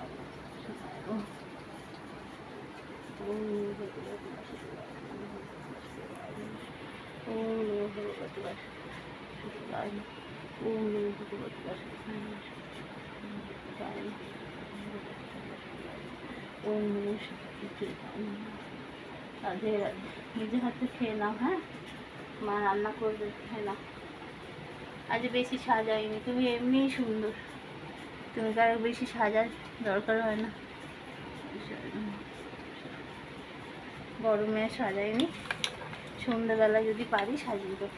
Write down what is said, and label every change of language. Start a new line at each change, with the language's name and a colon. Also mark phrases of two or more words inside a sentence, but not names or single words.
Sanskrit: ভগবতে বাসুদেবায় নমো, ওম নমো ভগবতে বাসুদেবায় নমো, ওম নমো ভগবতে বাসুদেবায় নমো, ওম নমো শিবায় নমো।
Bangla: রাধে রাধে। নিজে হাতে খেয়ে নাও, হ্যাঁ, মা রান্না করবে, খেয়ে নাও। আজ বেশি সাজাইনি, তুমি এমনিই সুন্দর, তুমি কারো বেশি সাজার দরকার হয় না। গরমে সাজাইনি, সন্ধ্যাবেলা যদি পারি সাজিয়ে দেবো।